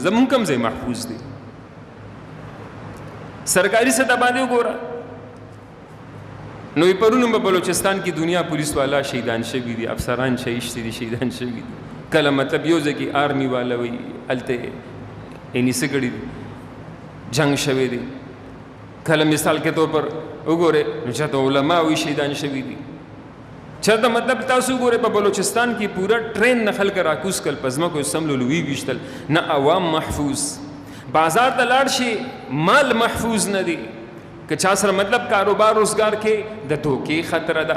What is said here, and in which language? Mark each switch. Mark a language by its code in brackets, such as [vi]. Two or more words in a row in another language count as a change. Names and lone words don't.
[ps] زمونږ کوم ځای محفوظ دی؟ سرکاری سطح باندې وګوره. نو پرونو په بلوچستان کې دنیا پولیس والا شهیدان شوي دي، افسران شهیدان شوي دي. کله مطلب یو ځای کې آرمی والا وي هلته یعنې څه کړي دي، جنگ شوی دی. کله [ur] مثال کے طور پر [ps] وګورئ نو چاته علما وي شهیدان شوي دي، چاته مطلب تاسو وګورئ په بلوچستان کې پورا ټرین نه خلک راکوز کړل، په ځمکو سملول ویشتل، نه عوام محفوظ. بازار ته لاړ شي مال محفوظ نه دی. که چا سره مطلب کاروبار روزگار کې د دوکې خطره ده.